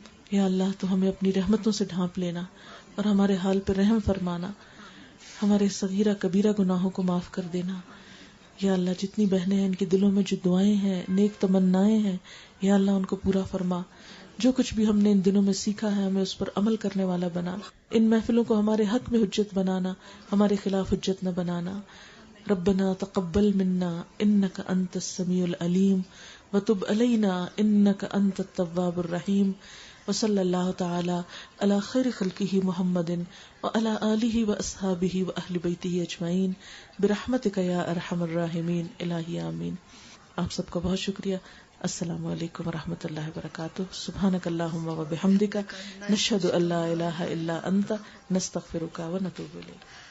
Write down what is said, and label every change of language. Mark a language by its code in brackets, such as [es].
[ur] یا اللہ تو ہمیں اپنی رحمتوں سے ڈھانپ لینا اور ہمارے حال پر رحم فرمانا, ہمارے صغیرہ کبیرہ گناہوں کو معاف کر دینا. یا اللہ جتنی بہنیں ہیں ان کے دلوں میں جو دعائیں ہیں, نیک تمنائیں ہیں, یا اللہ ان کو پورا فرما. جو کچھ بھی ہم نے ان دنوں میں سیکھا ہے ہمیں اس پر عمل کرنے والا بنا. ان محفلوں کو ہمارے حق میں حجت بنانا, ہمارے خلاف حجت نہ بنانا. [ar] ربنا تقبل منا انك انت السميع العليم وتب علينا انك انت التواب الرحيم. وصلی اللہ تعالی علی خیر خلقہ محمد وعلی آلہ واصحابہ واہل بیتہ اجمعین برحمتک یا ارحم الراحمین. [ur] الہی آمین. آپ سب کا بہت شکریہ. السلام علیکم ورحمۃ اللہ وبرکاتہ. [ar] سبحانک اللہم وبحمدک نشہد ان لا الہ الا انت نستغفرک ونتوب الیک.